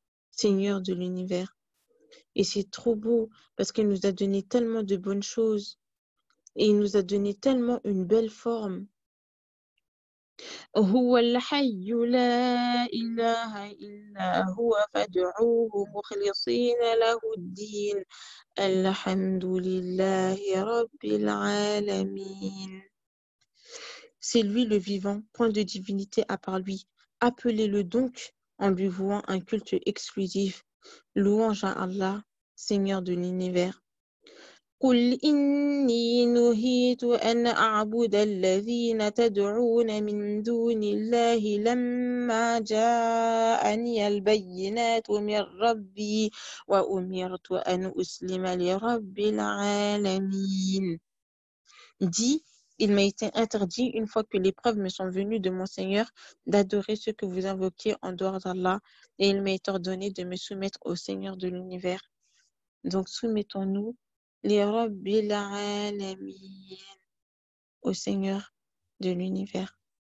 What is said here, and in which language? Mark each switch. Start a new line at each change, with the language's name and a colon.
French: Seigneur de l'univers. Et c'est trop beau parce qu'il nous a donné tellement de bonnes choses. Et il nous a donné tellement une belle forme.
Arabic: هو الحي لا إله إلا هو فادعوه مخلصين له الدين الحمد لله رب العالمين.
French: C'est lui le vivant, point de divinité à part lui. Appelez-le donc en lui vouant un culte exclusif. Louange à Allah, Seigneur de l'univers.
Arabic: قل إني نهيت أن أعبد الذين تدعون من دون الله لما جاءني البينات من ربي وأمرت أن أسلم لرب العالمين.
French: Dis, il m'a été interdit, une fois que les preuves me sont venues de mon Seigneur, d'adorer ceux que vous invoquez en dehors d'Allah, et il m'a été ordonné de me soumettre au Seigneur de l'univers. Donc soumettons-nous les Rabbil Alamin, au Seigneur de l'univers.